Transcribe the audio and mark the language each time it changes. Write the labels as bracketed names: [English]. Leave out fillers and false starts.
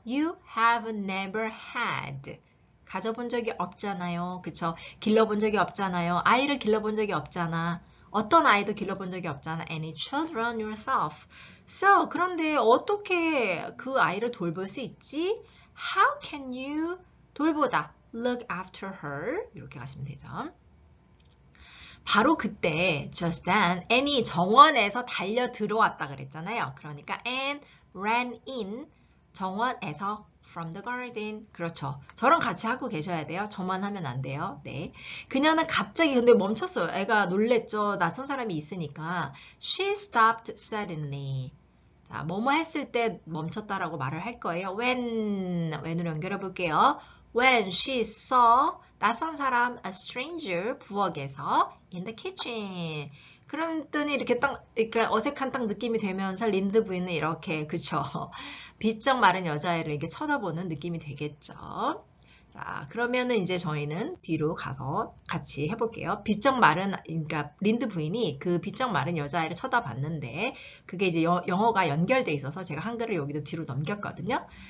[English] You have never had. [Korean] 가져본 적이 없잖아요. 그쵸? 길러본 적이 없잖아요. 아이를 길러본 적이 없잖아. 어떤 아이도 길러본 적이 없잖아. [English] Any children yourself. [Korean] So, 그런데 어떻게 그 아이를 돌볼 수 있지? [English] How can you [Korean] 돌보다 [English] look after her [Korean] 이렇게 가시면 되죠. 바로 그때 [English] just then [Korean] Annie 정원에서 달려 들어왔다 그랬잖아요. 그러니까 [English] Anne ran in [Korean] 정원에서 [English] from the garden. [Korean] 그렇죠. 저랑 같이 하고 계셔야 돼요. 저만 하면 안 돼요. 네. 그녀는 갑자기 근데 멈췄어요. 애가 놀랬죠. 낯선 사람이 있으니까. [English] She stopped suddenly. [Korean] 자, 뭐뭐 했을 때 멈췄다라고 말을 할 거예요. when으로 연결해 볼게요. [English] When she saw [Korean] 낯선 사람 [English] a stranger [Korean] 부엌에서 [English] in the kitchen. [Korean] 그랬더니 이렇게 딱 이렇게 어색한 딱 느낌이 되면서 린드 부인은 이렇게 그쵸? 비쩍 마른 여자애를 이렇게 쳐다보는 느낌이 되겠죠. 자, 그러면은 이제 저희는 뒤로 가서 같이 해볼게요. 비쩍 마른, 그러니까 린드 부인이 그 비쩍 마른 여자애를 쳐다봤는데 그게 이제 영어가 연결돼 있어서 제가 한글을 여기도 뒤로 넘겼거든요.